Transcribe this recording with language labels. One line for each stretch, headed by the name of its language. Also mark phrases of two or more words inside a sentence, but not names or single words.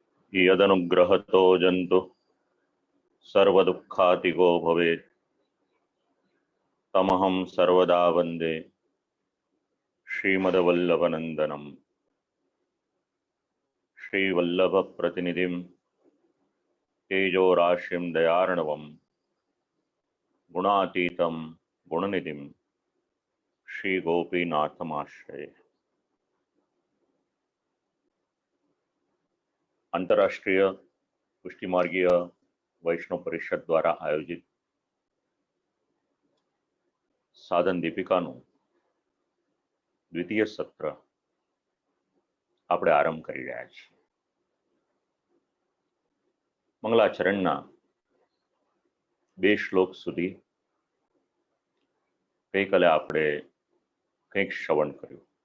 Sanskrit: यदनुग्रहतो जंतु सर्वदुःखातिगो भवेत् तमहं सर्वदा वन्दे श्रीमद्वल्लभनन्दनं श्रीवल्लभप्रतिनिधिं तेजोराशिं दयार्णवं गुणातीतं गुणनिधिं श्रीगोपीनाथमाश्रये।
Gujarati: अंतर्राष्ट्रीय पुष्टिमार्गीय वैष्णव परिषद द्वारा आयोजित साधन दीपिकाનું દ્વિતીય સત્ર આપણે આરંભ કરી રહ્યા છીએ। મંગલાચરણના 2 શ્લોક સુધી ગઈકાલે આપણે કંઈક શ્રવણ કર્યું।